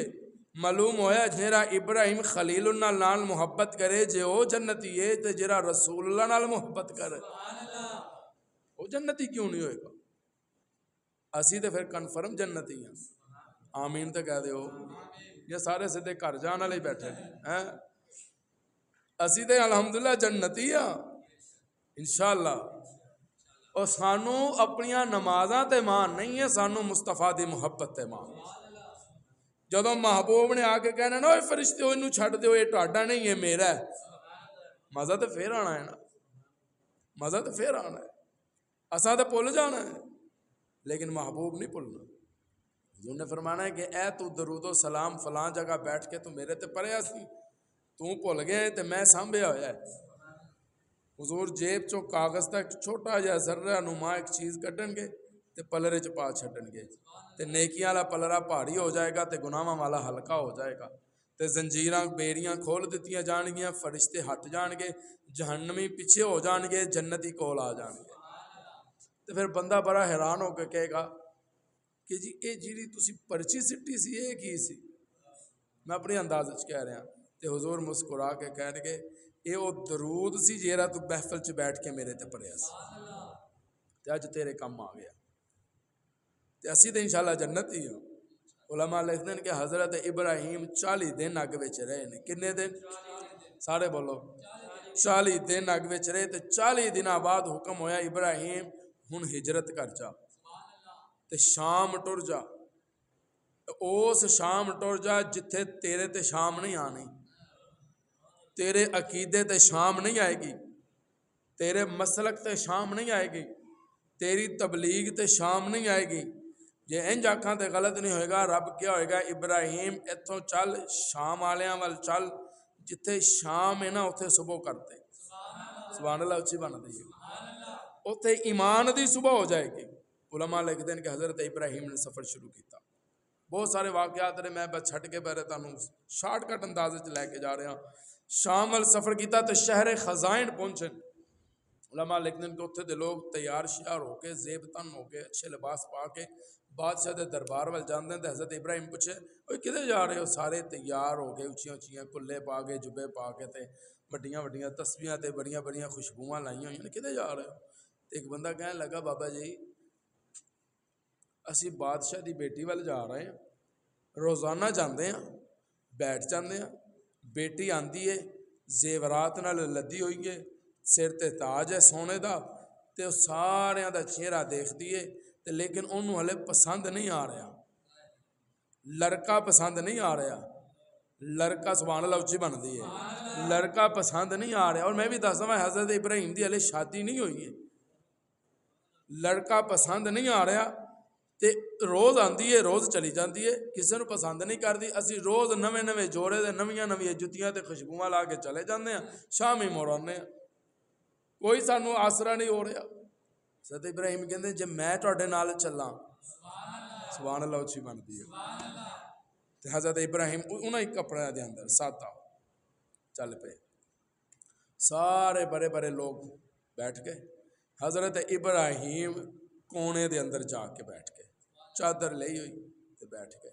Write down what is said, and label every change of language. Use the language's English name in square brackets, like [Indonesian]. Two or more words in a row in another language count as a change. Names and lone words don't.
[Punjabi] معلوم ہویا جیرا ابراہیم خلیل اللہ نال محبت کرے جے او جنتی ہے، تے جیرا رسول اللہ نال محبت کرے او جنتی کیوں نہیں ہوئے گا؟ اسی تے پھر کنفرم جنتی ہیں، آمین تے کہہ دے ہو، یہ سارے سدھے گھر جان والے بیٹھے ہیں، اسی تے الحمدللہ جنتی ہاں [Arabic] انشاءاللہ۔ [Punjabi] اور سانو اپنیاں نمازاں تے مان نہیں ہے، سانو مصطفیٰ دی محبت تے مان۔ جدوں محبوب نے آ کے کہنا نا اے فرشتے ہو انہوں چھڑ دیو، یہ ٹاڈا نہیں ہے میرا ہے، مزہ تے پھر آنا ہے نا، مزہ تے پھر آنا ہے، اساں تے بھول جانا ہے لیکن محبوب نہیں بھولنا۔ حضور نے فرمانا ہے کہ اے تو درود و سلام فلاں جگہ بیٹھ کے تو میرے تے پڑھیا سی، تو بھول گیا تے میں سانبھیا ہویا ہے۔ حضور جیب چو کاغذ تک چھوٹا جہا ذرہ نما ایک چیز کڈن گے تے پلرے چ پا چھڈن گے، تے نیکیاں والا پلرا پہاڑی ہو جائے گا تے گناہاں والا ہلکا ہو جائے گا، تے زنجیراں بیڑیاں کھول دتیاں جان گیاں، فرشتے ہٹ جان گے، جہنمی پیچھے ہو جان گے، جنتی کول آ جان گے۔ تے پھر بندہ بڑا حیران ہو کے کہے گا کہ جی اے جیڑی تسی پرچی سٹی سی اے کی سی؟ میں اپنے انداز وچ کہہ رہا، تے حضور مسکرا کے کہن گے اے او درود سی جیڑا تو محفل چ بیٹھ کے میرے تے پڑھیا سی۔ تے اج تیرے کم آ گیا تے اسی تے [Arabic] انشاءاللہ [Punjabi] جنت ہی ہوں۔ [Urdu] علماء لکھتے ہیں کہ [Punjabi] حضرت ابراہیم 40 دن اگ وچ رہے نے، کنے دن؟ سارے بولو 40 دن اگ وچ رہے تے 40 دنوں بعد حکم ہویا ابراہیم ہن ہجرت کر جا تے شام ٹر جا، اس شام ٹر جا جتھے تیرے تے شام نہیں آنی، تیرے عقیدے تے شام نہیں آئے گی، تیرے مسلک تے شام نہیں آئے گی، تیری تبلیغ تے شام نہیں آئے گی۔ جے انج آکھاں تے غلط نہیں ہوئے گا، رب کیا ہوئے گا ابراہیم اتھوں چل شام والیاں وال چل، جتھے شام ہے نا اتھے صبح کرتے، [Arabic] سبحان اللہ [Punjabi] اچھی بن دی، اتھے ایمان دی صبح ہو جائے گی۔ [Urdu] علماء لکھتے ہیں کہ [Punjabi] حضرت ابراہیم نے سفر شروع کیتا، بہت سارے واقعات نے، میں بس چھٹ کے پہلے تانوں [English] short cut [Punjabi] اندازے چ لے کے جا رہا ہوں۔ شام وال سفر کیتا تو شہر خزائن پہنچے، [Urdu] علماء لکھتے ہیں کہ [Punjabi] اتھے دے لوگ تیار شیار ہو کے زیب تن ہو کے اچھے لباس پا کے بادشاہ دے دربار وال جاندے ہیں۔ حضرت ابراہیم پوچھے اوئے کدھر جا رہے ہو؟ سارے تیار ہو کے اچھیاں اچھیاں کلے پا کے جبے پا کے تے وڈیاں وڈیاں تسبیحاں تے بڑیاں بڑیاں خوشبوواں لائیاں ہوئیاں نے، کدھر جا رہے ہو؟ ایک بندہ کہنے لگا بابا جی اسی بادشاہ دی بیٹی وال جا رہے ہیں، روزانہ جاندے ہیں، بیٹھ جاندے ہیں، بیٹی آندی ہے زیورات نال لدی ہوئی ہے، سر تے تاج ہے سونے دا، تے وہ ساریاں دا چہرہ دیکھ دیے تے لیکن انہوں ہلے پسند نہیں آ رہا، لڑکا پسند نہیں آ رہا، لڑکا [Arabic] سبحان اللہ [Punjabi] اچھی بن دی ہے، لڑکا پسند نہیں آ رہا۔ اور میں بھی دستا ہوں حضرت ابراہیم دی ہلے شادی نہیں ہوئی ہے، لڑکا پسند نہیں آ رہا تے روز آندی ہے روز چلی جاندی ہے، کسی نے پسند نہیں کردی، اسی روز نویں نویں جوڑے دے نویاں نویاں جتیاں تے خوشبوواں لا کے چلے جاندے ہیں، شام ہی موڑ آنے ہیں، کوئی سانو آسرا نہیں ہو رہا۔ حضرت ابراہیم کہندے جے میں تواڈے نال چلاں، [Arabic] سبحان اللہ [Punjabi] اچھی بنتی ہے، تے حضرت ابراہیم انہاں ہی کپڑے دے اندر سادہ چل پے، سارے بڑے بڑے لوگ بیٹھ گئے، حضرت ابراہیم کونے دے اندر جا کے بیٹھ گئے، چادر لئی ہوئی تے بیٹھ گئے۔